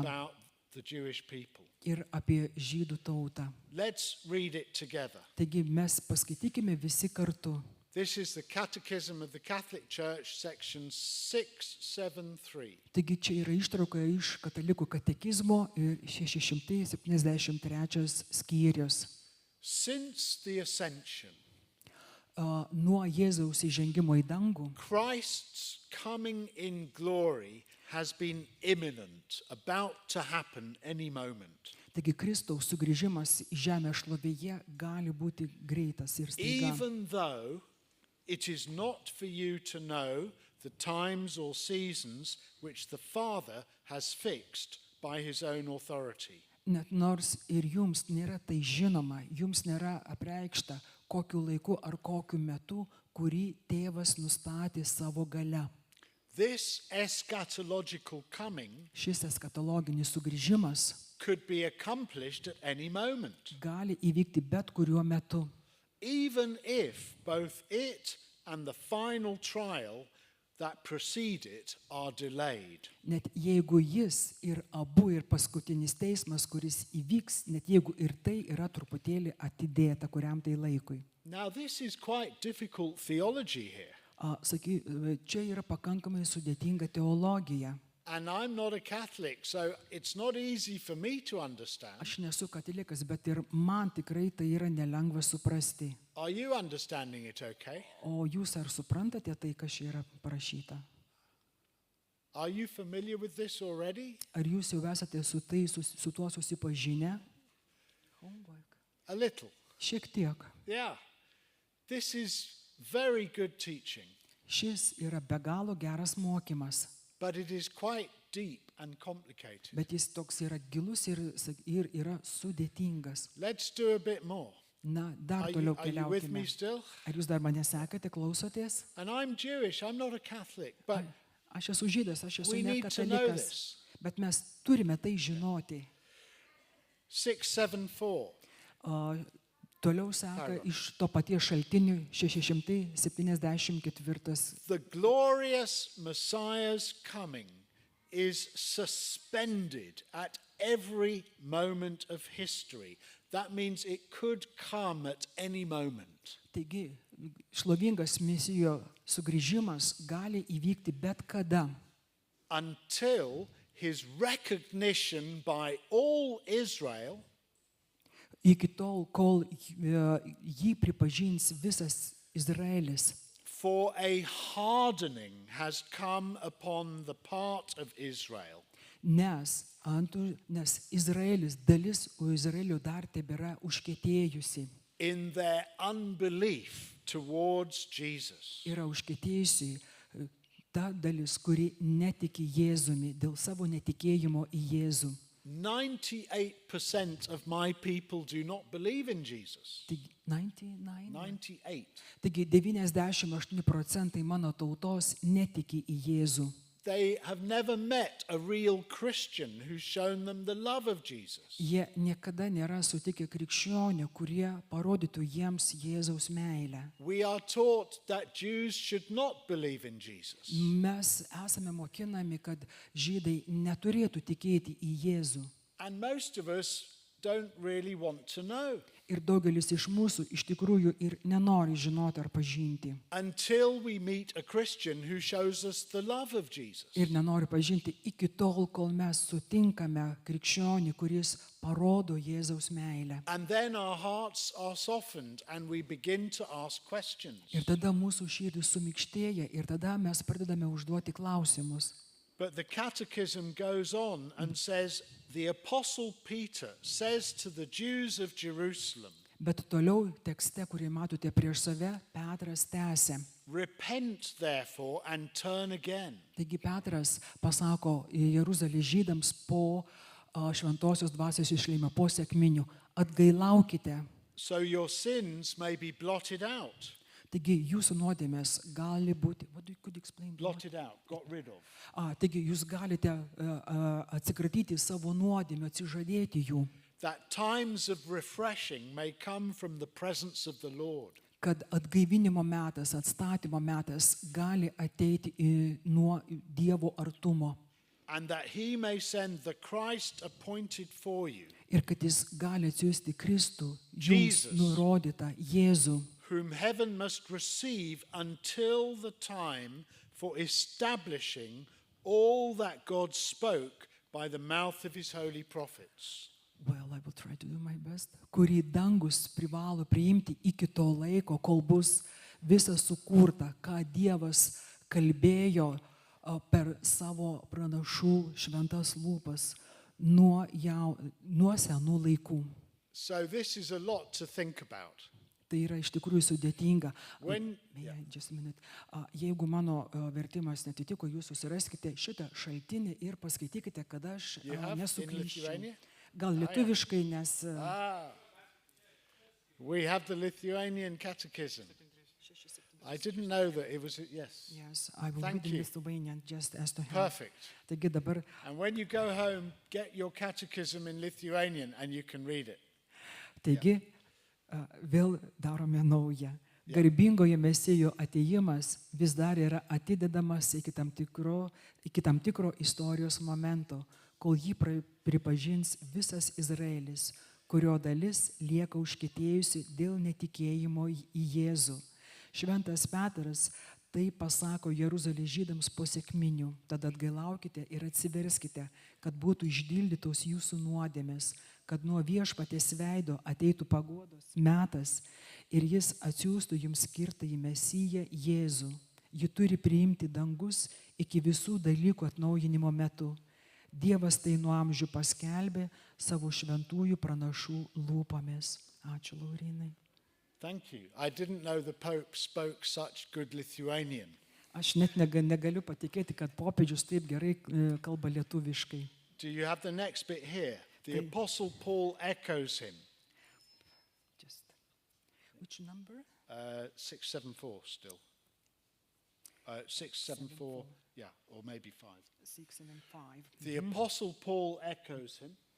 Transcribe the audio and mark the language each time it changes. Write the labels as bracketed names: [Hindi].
[English] about the Jewish people. [Lithuanian] ir apie žydų tautą. [English] Let's read it together. [Lithuanian] Taigi mes paskaitykime visi kartu. [English] This is the Catechism of the Catholic Church, section 673. [Lithuanian] Taigi čia yra ištrauka iš katalikų katekizmo ir 673 skyrius. [English] Since the ascension, [Lithuanian] Nuo Jėzaus įžengimo į dangų, [English] Christ's coming in glory has been imminent, about to happen any moment. [Lithuanian] taigi Kristaus sugrįžimas į žemę šlovėje gali būti greitas ir staiga. [English] Even though it is not for you to know the times or seasons which the Father has fixed by his own authority. [Lithuanian] Net nors ir jums nėra tai žinoma, jums nėra apreikšta, kokiu laiku ar kokiu metu, kurį tėvas nustatė savo gale. [English] This eschatological coming [Lithuanian] Šis eskatologinis sugrįžimas [English] could be accomplished at any moment, [Lithuanian] gali įvykti bet kuriuo metu. [English] even if both it and the final trial that precede it are delayed. [Lithuanian] Net jeigu jis ir abu ir paskutinis teismas, kuris įvyks, net jeigu ir tai yra truputėlį atidėta kuriam tai laikui. [English] Now, this is quite difficult theology here, [Lithuanian] Čia yra pakankamai sudėtinga teologija. [English] and I'm not a Catholic, so it's not easy for me to understand. [Lithuanian] Aš nesu katalikas, bet ir man tikrai tai yra nelengva suprasti. [English] Are you understanding it okay? [Lithuanian] O jūs ar suprantate tai, kas čia yra parašyta? [English] Are you familiar with this already? [Lithuanian] Ar jūs jau esate su tuo susipažinę? [English] A little. [Lithuanian] Šiek tiek. [English] Yeah. This is very good teaching, [Lithuanian] Šis yra be galo geras mokymas, [English] but it is quite deep and complicated. [Lithuanian] bet jis toks yra gilus ir yra sudėtingas. [English] Let's do a bit more. [Lithuanian] Na, dar [English] Are [Lithuanian] toliau [English] you with me [Lithuanian] keliaukime. [English] still? [Lithuanian] Ar jūs dar mane sekate, klausotės? [English] And I'm Jewish, I'm not a Catholic, but [Lithuanian] Aš esu žydas, aš esu [English] we [Lithuanian] ne [English] need to know [Lithuanian] katalikas, [English] this. [Lithuanian] bet mes turime tai žinoti. [English] 674. [Lithuanian] Toliau seka iš to paties šaltinių 674. [English] The glorious Messiah's coming is suspended at every moment of history. That means it could come at any moment. [Lithuanian] Taigi, šlovingas Mesijo sugrįžimas gali įvykti bet kada, [English] Until his recognition by all Israel [Lithuanian] iki tol, kol jį pripažins visas Izraelis. [English] for a hardening has come upon the part of Israel. [Lithuanian] Nes Izraelis, dalis Izraelio dar tebėra užkietėjusi. [English] In their unbelief towards Jesus. [Lithuanian] Yra užkietėjusi ta dalis, kuri netiki Jėzumi dėl savo netikėjimo į Jėzų. [English] 98% of my people do not believe in Jesus. [Lithuanian] Taigi 99. 98. Taigi 98% mano tautos netiki į Jėzų. [English] They have never met a real Christian who's shown them the love of Jesus. [Lithuanian] Jie niekada nėra sutikę krikščionių, kurie parodytų jiems Jėzaus meilę. [English] We are taught that Jews should not believe in Jesus. [Lithuanian] Mes esame mokinami, kad žydai neturėtų tikėti į Jėzų. [English] And most of us don't really want to know [Lithuanian] Ir daugelis iš mūsų iš tikrųjų ir nenori žinoti ar pažinti. [English] until we meet a Christian who shows us the love of Jesus. [Lithuanian] Ir nenori pažinti iki tol, kol mes sutinkame krikščionį, kuris parodo Jėzaus meilę. [English] And then our hearts are softened and we begin to ask questions. [Lithuanian] Ir tada mūsų širdis sumikštėja ir tada mes pradedame užduoti klausimus. [English] But the catechism goes on and says, the Apostle Peter says to the Jews of Jerusalem, [Lithuanian] Bet toliau tekste, kurį matote prieš save, Petras tęsia. [English] repent therefore and turn again. [Lithuanian] Taigi Petras pasako Jeruzalės žydams po šventosios dvasios išleimo, po sekminių, atgailaukite. [English] So your sins may be blotted out. [Lithuanian] Taigi jūsų nuodėmės gali būti, [English] what could you explain? Blotted out, got rid of. [Lithuanian] Taigi jūs galite atsikratyti savo nuodėmių, atsižadėti jų, [English] That times of refreshing may come from the presence of the Lord. [Lithuanian] kad atgaivinimo metas, atstatymo metas gali ateiti nuo Dievo artumo [English] And that he may send the Christ appointed for you, [Lithuanian] ir kad jis gali atsiųsti Kristų, jums [English] Jesus. [Lithuanian] nurodytą Jėzų, [English] whom heaven must receive until the time for establishing all that God spoke by the mouth of his holy prophets. well, I will try to do my best, [Lithuanian] kurį dangus privalo priimti iki to laiko, kol bus visa sukurta, ką Dievas kalbėjo per savo pranašų šventas lūpas nuo senų laikų. [English] So this is a lot to think about. [Lithuanian] Tai yra iš tikrųjų sudėtinga. [English] When- Just a minute. [Lithuanian] Jeigu mano vertimas netitiko, jūs susiraskite šitą šaltinį ir paskaitykite, kad aš [English] You have in [Lithuanian] nesuklyščiau. [English] Lithuania? [Lithuanian] Gal lietuviškai, nes [English] We have the Lithuanian Catechism. I didn't know that it was, yes. yes, I will Thank read in you. Lithuanian just as to have. Perfect. [Lithuanian] Taigi dabar, [English] And when you go home, get your catechism in Lithuanian and you can read it. [Lithuanian] taigi vėl darome naują. Garbingojo Mesijo atėjimas vis dar yra atidedamas iki tam tikro istorijos momento, kol jį pripažins visas Izraelis, kurio dalis lieka užkietėjusi dėl netikėjimo į Jėzų. Šventas Petras tai pasako Jeruzalės žydams po sekminių. Tad atgailaukite ir atsiverskite, kad būtų išdildytos jūsų nuodėmės, kad nuo Viešpaties veido ateitų paguodos metas ir jis atsiųstų jums skirtąjį Mesiją Jėzų. Ji turi priimti dangus iki visų dalykų atnaujinimo metu. Dievas tai nuo amžių paskelbė savo šventųjų pranašų lūpomis. Ačiū, Laurinai. [English] Thank you. I didn't know the Pope spoke such good Lithuanian. [Lithuanian] Aš net negaliu patikėti, kad popiežius taip gerai kalba lietuviškai. [English] Do you have the next bit here? The Thank- Apostle Paul echoes him. Just, which number? 674 still. 674, yeah, or maybe 5. 6 and 5. The Apostle Paul echoes him.